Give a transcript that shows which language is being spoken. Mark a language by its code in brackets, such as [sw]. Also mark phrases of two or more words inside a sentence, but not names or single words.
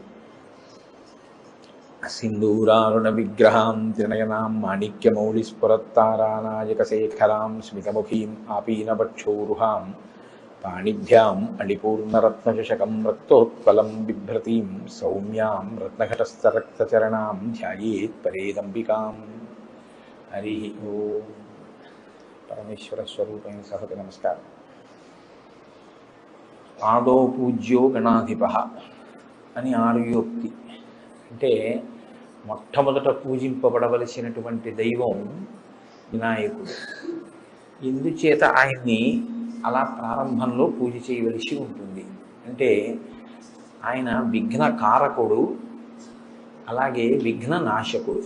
[sa] सिन्दूरारुणविग्रहां त्रिनयनां माणिक्यमौलिस्फुरत्तारानायकशेखरां स्मितमुखीम् आपीनवक्षोरुहां पाणिभ्याम् अणिपूर्णरत्नचषकं रक्तोत्पलं बिभ्रतीं सौम्यां रत्नघटस्थरक्तचरणां ध्यायेत् परेदम्बिकाम्। हरि ओम। परमेश्वर स्वरूपेण सहृदय नमस्कार। आदौ पूज्यो गणाधिपः [te] అని ఆర్యోక్తి. అంటే మొట్టమొదట పూజింపబడవలసినటువంటి దైవం వినాయకుడు. ఎందుచేత ఆయన్ని అలా ప్రారంభంలో పూజ చేయవలసి ఉంటుంది అంటే ఆయన విఘ్నకారకుడు, అలాగే విఘ్న నాశకుడు.